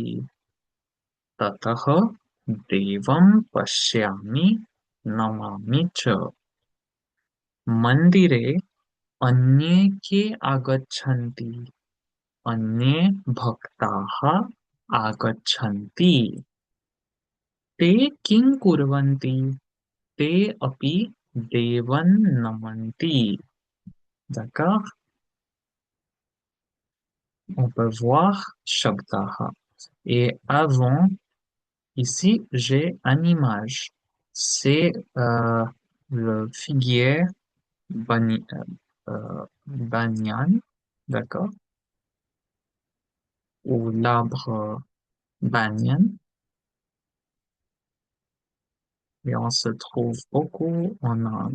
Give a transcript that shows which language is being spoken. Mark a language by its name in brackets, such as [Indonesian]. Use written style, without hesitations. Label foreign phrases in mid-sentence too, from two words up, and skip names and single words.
[Sanskrit] ततः देवं पश्यामि नमामि च मन्दिरे अन्ये के आगच्छन्ति अन्ये भक्ताः आगच्छन्ति ते किं कुर्वन्ति ते अपि देवं नमन्ति. [French] D'accord? On peut voir Shabdaha. Et avant, ici, j'ai une image. C'est le figuier banyan, d'accord, ou l'arbre banyan, et on se trouve beaucoup en Inde.